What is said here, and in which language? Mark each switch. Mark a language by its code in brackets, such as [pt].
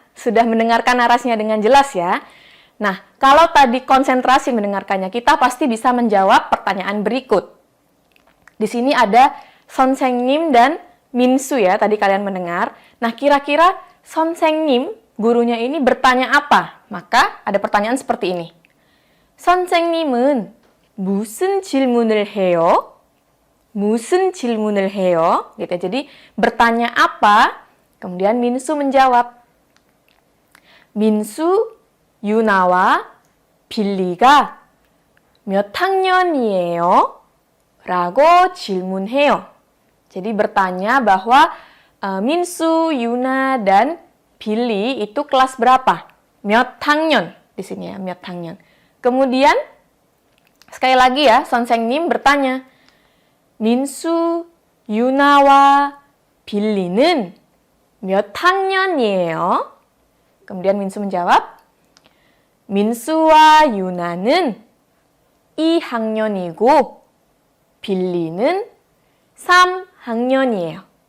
[id] Sudah mendengarkan narasinya dengan jelas ya? Nah, kalau tadi konsentrasi mendengarkannya, kita pasti bisa menjawab pertanyaan berikut. Di sini ada Sonsengnim dan Minsu ya, tadi kalian mendengar. Nah, kira-kira Sonsengnim, gurunya ini bertanya apa? Maka ada pertanyaan seperti ini. [ko] 선생님은 무슨 질문을 해요? 무슨 질문을 해요? [id] Gitu. Jadi, bertanya apa? Kemudian Minsu menjawab. [ko] 민수, 유나와 빌리가 몇 학년이에요? 라고 질문해요. [id] Jadi bertanya bahwa Minsu, Yuna, dan Billy itu kelas berapa? [ko] 몇 학년 [id] di sini ya, [ko] 몇 학년. [id] Kemudian sekali lagi ya, Sonsengnim bertanya. [ko] 민수, 유나와 빌리는 몇 학년이에요? [id] Kemudian Minsu menjawab, [ko] 민수와 유나는 2학년이고 빌리는 3학년이에요.